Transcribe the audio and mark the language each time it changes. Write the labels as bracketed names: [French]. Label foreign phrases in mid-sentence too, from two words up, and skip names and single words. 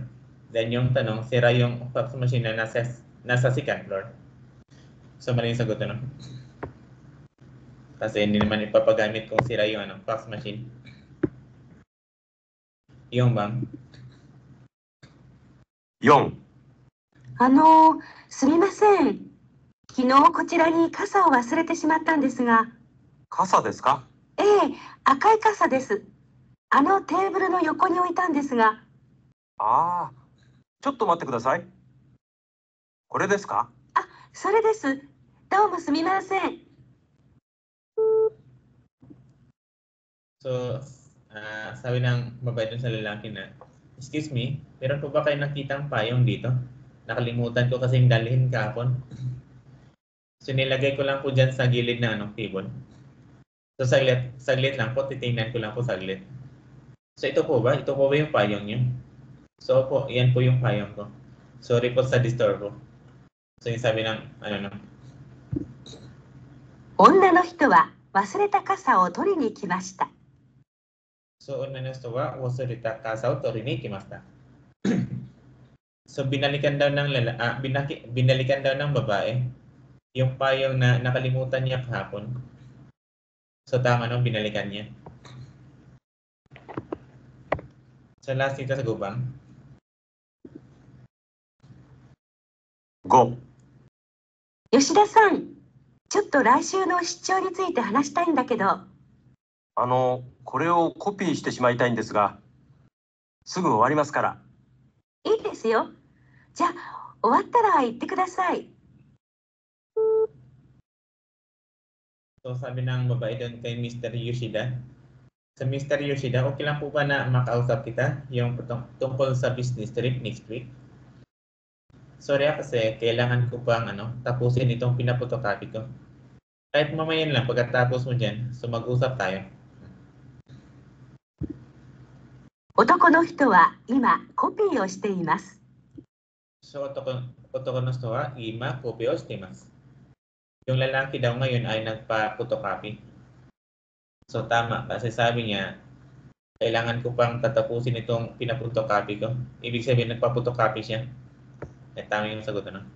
[Filipino] Then yung tanong, sira yung [English] fax machine [Filipino] na nasa [English] second floor. [Filipino] So, mali yung sagot, Kasi hindi naman ipapagamit kung sira yung [English] fax machine. [Filipino] Yung bang? [Japanese] 4、すみません。昨日こちらに傘を忘れてしまったんですが。傘ですか？ええ、赤い傘です。テーブルの横に置いたんですが。ああ、ちょっと待ってください。これですか？あ、それです。どうもすみません。 [Filipino] So, sabi ng babae dun sa lalaki na, [English] excuse me, [Filipino] meron po ba kayo nakitang payong dito? Nakalimutan ko kasing dalhin kahapon. So, nilagay ko lang po dyan sa gilid ng table. So, saglit lang po, titingnan ko lang po saglit. So, ito po ba? Ito po ba yung payong niyo? So, po, yan po yung payong ko. Sorry po sa disturbo. So, yung sabi ng, [Japanese] 女の人は忘れた傘を取りに来ました。 So, 女の人は、忘れた傘を取りに来ました. [Filipino] So, binalikan daw ng babae yung payong na nakalimutan niya kahapon. So, tama binalikan niya. So, last dito sa gubang. [Japanese] 5、吉田さん、ちょっと来週の出張について話したいんだけど。これをコピーしてしまいたいんですが、すぐ終わりますから。いいですよ。じゃあ、終わったら言ってください。 [Filipino] So, sabi ng babae doon kay Mr. Yoshida. Sa Mr. Yoshida, okay lang po ba na makausap kita yung tungkol sa [English] business trip next week? [Filipino] Sorry kasi kailangan ko pang tapusin itong pinapotocopy ko. Kahit mamayan lang pagkatapos mo dyan, so mag-usap tayo. [Japanese] 男の人は今コピーをしています。 So, 男の人は今コピーをしています. [Filipino] Yung lalaki daw ngayon ay nagpa-photocopy. So, tama. Kasi sabi niya, kailangan ko pang tatapusin itong pinapotocopy ko. Ibig sabihin, nagpa-photocopy siya. Eh, tama yung sagot,